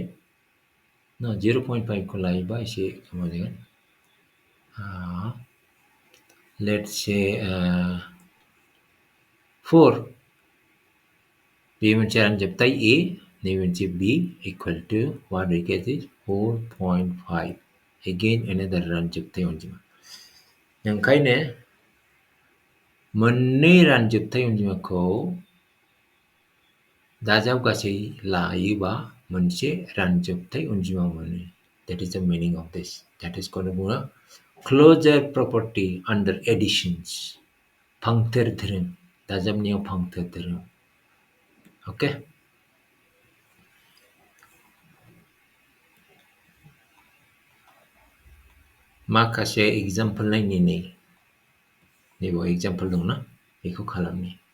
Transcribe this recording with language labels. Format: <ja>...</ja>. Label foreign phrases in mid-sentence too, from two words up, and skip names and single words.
<brx>No, 0.5 को लायोबा एसे माबा जागोन.</brx> <en>Let's say 4.</en> <brx>बे मोनसे रानजोबथाय</brx> <en>A,</en> <brx>नैबे मोनसे</brx> <en>B equal to what we get is 4.5. Again another</en> <brx>रानजोबथाय अनजिमा. ओंखायनो मोननै रानजोबथाय अनजिमाखौ दाजाबगासै लायोबा मोनसे रानजोबथाय अनजिमा मोनो.</brx> <en>That is the meaning of this. That is called closure property under additions.</en> <brx>फांथोर धोरोम दाजाबनायाव फांथोर धोरोम.</brx> <en>Okay?</en> <brx>माखासे एग्जाम्पल नायनि नैबाव एग्जाम्पल दंना बेखौ खालामनि.</brx>